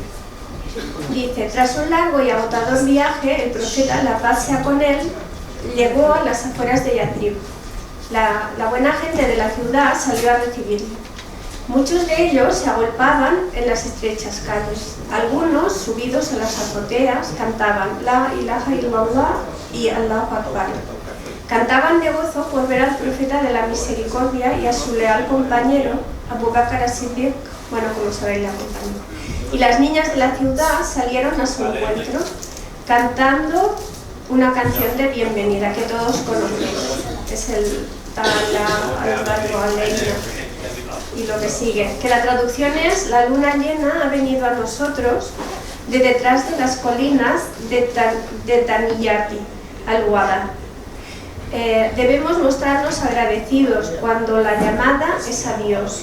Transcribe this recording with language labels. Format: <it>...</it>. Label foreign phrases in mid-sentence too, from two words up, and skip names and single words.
<es>Dice: tras un largo y agotador viaje, el profeta, la paz sea con él, llegó a las afueras de Yatrib. La buena gente de la ciudad salió a recibirle. Muchos de ellos se agolpaban en las estrechas calles. Algunos, subidos a las azoteas, cantaban</es> <ar>لا إله إلا الله</ar> <es>y</es> <ar>الله أكبر.</ar> <es>Cantaban de gozo por ver al profeta de la misericordia y a su leal compañero, Abu Bakr as-Siddiq, bueno, como sabéis, la compañía. Y las niñas de la ciudad salieron a su encuentro, cantando una canción de bienvenida que todos conocéis. Es el</es> <ar>طلع البدر علينا.</ar> <es>Y lo que sigue, que la traducción es: la luna llena ha venido a nosotros de detrás de las colinas de Taniyati, al-Wada. Debemos mostrarnos agradecidos cuando la llamada es a Dios.</es>